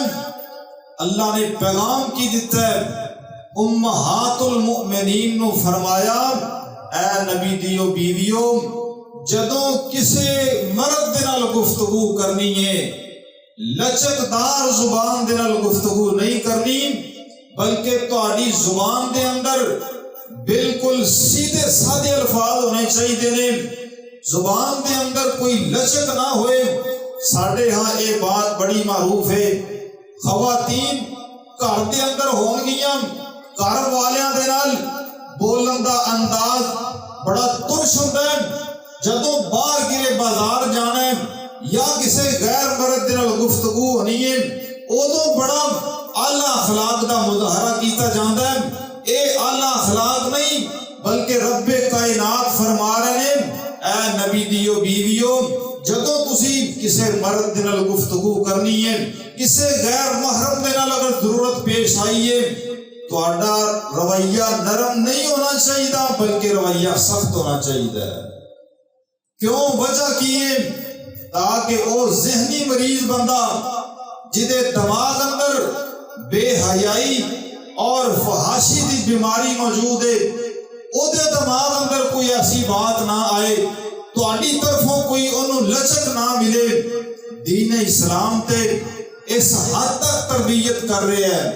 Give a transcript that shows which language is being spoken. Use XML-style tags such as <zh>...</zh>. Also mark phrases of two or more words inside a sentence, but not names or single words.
<pa>اللہ نے پیغام کی دیتا ہے امہات المؤمنین نو فرمایا اے نبی دیو بیویو جدوں کسے مرد دے نال گفتگو کرنی ہے لچکدار زبان دے نال گفتگو نہیں کرنی بلکہ تہاڈی زبان دے اندر بالکل سیدھے سادے الفاظ ہونے چاہیے نے، زبان دے اندر کوئی لچک نہ ہوئے، ساڈے ہاں یہ بات بڑی معروف ہے، خواتین گھر دے اندر ہون گیاں، گھر والیاں دے نال بولن دا انداز بڑا ترش ہوندا ہے، جدوں باہر گرے بازار جانا ہے یا کسی غیر مرد دے نال گفتگو ہونی ہے ادوں بڑا اعلیٰ اخلاق دا مظاہرہ کیتا جاندا ہے۔ اے اعلیٰ اخلاق نہیں بلکہ رب کائنات</pa> <ur>فرما رہے ہیں</ur> <pa>اے نبی دیو بیویو جدوں تسی کسی مرد دے نال گفتگو کرنی ہے، کسی غیر محرم دے نال اگر ضرورت پیش آئی ہے، تہاڈا رویہ نرم نہیں ہونا چاہیے بلکہ رویہ سخت ہونا چاہیے۔ کیوں؟ وجہ کی ہے تاکہ او ذہنی مریض بندہ جدے دماغ اندر بے حیائی اور فحاشی دی بیماری موجود ہے، او دے دماغ اندر کوئی ایسی بات نہ آئے، تہاڈی طرفوں کوئی انہوں لچک نہ ملے، دین اسلام تے</pa> <ur>اس حد تک تربیت کر رہے ہیں۔</ur>